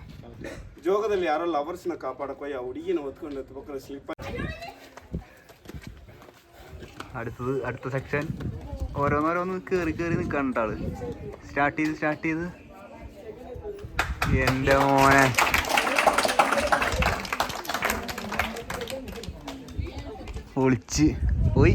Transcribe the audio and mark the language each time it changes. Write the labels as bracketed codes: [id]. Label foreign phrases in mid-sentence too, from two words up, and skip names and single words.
[kn] ಜೋಗದಲ್ಲಿ ಯಾರೋ ಲವರ್ಸ್ನ ಕಾಪಾಡಕ್ ಹೋಗಿ ಆ ಹುಡುಗಿನ ಹೊತ್ಕೊಂಡು ಎತ್ಬೇಕಾದ್ರೆ ಸ್ಲಿಪ್. [ml] അടുത്ത സെക്ഷൻ ഓരോന്നോരോന്ന് കയറി നിൽക്കണ്ട ആള്. സ്റ്റാർട്ട് ചെയ്ത് എൻ്റെ മോനെ ഒളിച്ച് പോയി.